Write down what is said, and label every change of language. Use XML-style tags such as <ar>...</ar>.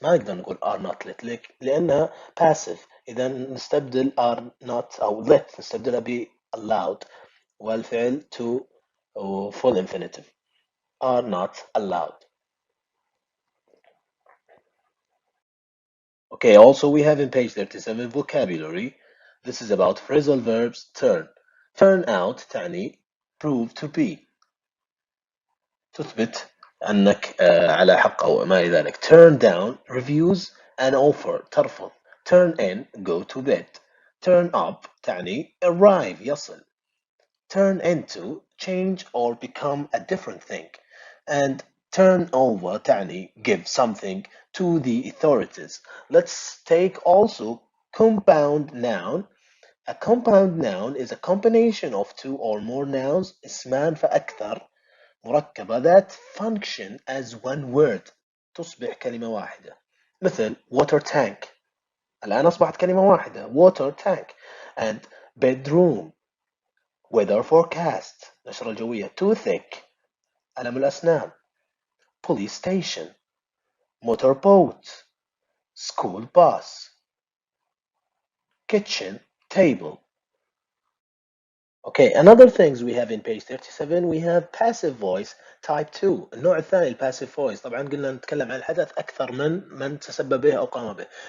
<ar>ما نقدر نقول are not let لأنها passive. إذا نستبدل are not أو let نستبدلها ب allowed والفعل to full infinitive.</ar> <en>Are not allowed. Okay, also we have in page 37 vocabulary. This is about phrasal verbs. Turn. Turn out تعني prove to be.</en> <ar>تثبت أنك على حق أو ما إلى ذلك.</ar> <en>Turn down refuse an offer. ترفض. Turn in go to bed. Turn up تعني arrive يصل. Turn into change or become a different thing. And turn over تعني give something to the authorities. Let's take also compound noun. A compound noun is a combination of two or more nouns</en> <ar>اسمان فأكثر مركبة</ar> <en>that function as one word</en> <ar>تصبح كلمة واحدة. مثل water tank الآن أصبحت كلمة واحدة water tank.</ar> <en>And bedroom, weather forecast</en> <ar>نشرة الجوية,</ar> <en>toothache</en> <ar>ألم الأسنان,</ar> <en>police station, motorboat, school bus, kitchen table. Okay, another things we have in page 37 we have passive voice type 2.</en> <ar>النوع الثاني الباسيف voice. طبعا قلنا نتكلم عن الحدث أكثر من تسبب به أو قام به.</ar>